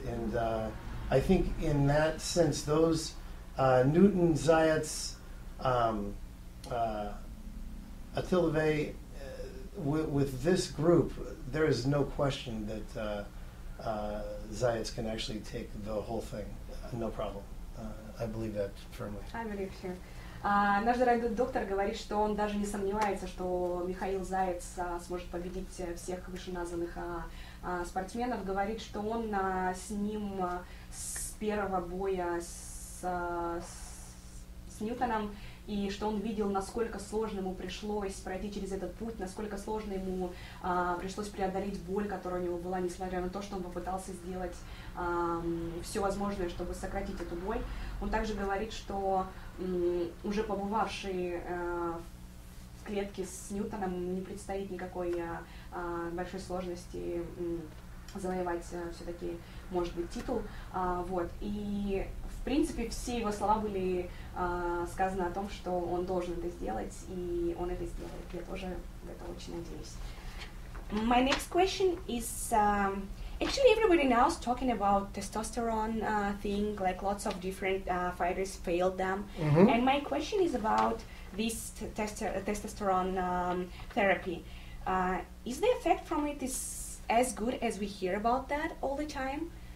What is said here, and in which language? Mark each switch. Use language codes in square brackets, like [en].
[en] And I think in that sense, those Newton, Zayats, Attilave, with this group, there is no question that Zayats can actually take the whole thing, no problem. I believe that firmly. I believe too. [ru] Наш дорогой доктор говорит, что он даже не сомневается, что Михаил Заяц сможет победить всех вышеназванных спортсменов. Говорит, что он с ним с первого боя с Ньютоном, и что он видел, насколько сложно ему пришлось пройти через этот путь, насколько сложно ему пришлось преодолеть боль, которая у него была, несмотря на то, что он попытался сделать все возможное, чтобы сократить эту боль. Он также говорит, что уже побывавший в клетке с Ньютоном не предстоит никакой большой сложности завоевать все-таки, может быть, титул. Вот. И в принципе все его слова были сказаны о том, что он должен это сделать, и он это сделает. Я тоже в это очень надеюсь. [en] My next question is actually everybody now is talking about testosterone thing, like lots of different fighters failed them. Mm-hmm. And my question is about this testosterone therapy. Is the effect from it is as good as we hear about that all the time?